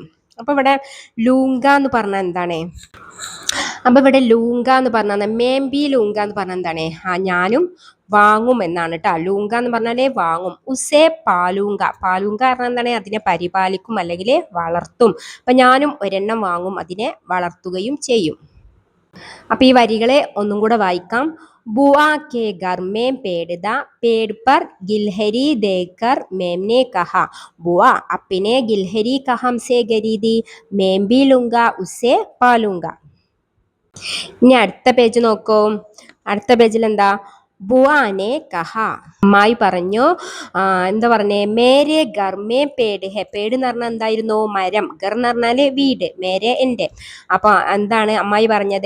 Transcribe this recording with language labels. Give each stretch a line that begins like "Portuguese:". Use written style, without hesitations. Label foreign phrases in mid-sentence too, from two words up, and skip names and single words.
Malayalam: അപ്പൊ ഇവിടെ ലൂങ്ക എന്ന് പറഞ്ഞാൽ എന്താണ്? അപ്പൊ ഇവിടെ ലൂങ്ക എന്ന് പറഞ്ഞാൽ,
Hindi: मैं भी लूंगा
Malayalam: എന്ന് പറഞ്ഞാൽ എന്താണ്? ഞാനും വാങ്ങും എന്നാണ് കേട്ടോ. ലൂങ്ക എന്ന് പറഞ്ഞാലേ വാങ്ങും.
Hindi: उसे पालूंगा.
Malayalam: പാലൂങ്ക പറഞ്ഞാൽ എന്താണ്? അതിനെ പരിപാലിക്കും അല്ലെങ്കിൽ വളർത്തും. അപ്പൊ ഞാനും ഒരെണ്ണം വാങ്ങും, അതിനെ വളർത്തുകയും ചെയ്യും. അപ്പൊ ഈ വരികളെ ഒന്നും കൂടെ വായിക്കാം.
Hindi: बुआ के घर में पेड़ था, पेड़ पर गिलहरी देखकर मैम ने कहा, बुआ अपने गिलहरी कहाँ से खरीदी? मैं भी लूंगा, उससे पालूंगा.
Malayalam: ഇനി അടുത്ത പേജ് നോക്കൂ. അടുത്ത പേജിൽ എന്താ?
Hindi: बुआ ने कहा.
Malayalam: അമ്മായി പറഞ്ഞു. എന്താ പറഞ്ഞേ?
Hindi: मेरे घर में पेड़ है.
Malayalam: പേട് എന്ന് പറഞ്ഞാൽ എന്തായിരുന്നു? മരം. ഗർ എന്ന് പറഞ്ഞാല് വീട്, മേരെ എൻ്റെ. അപ്പൊ എന്താണ് അമ്മായി പറഞ്ഞത്?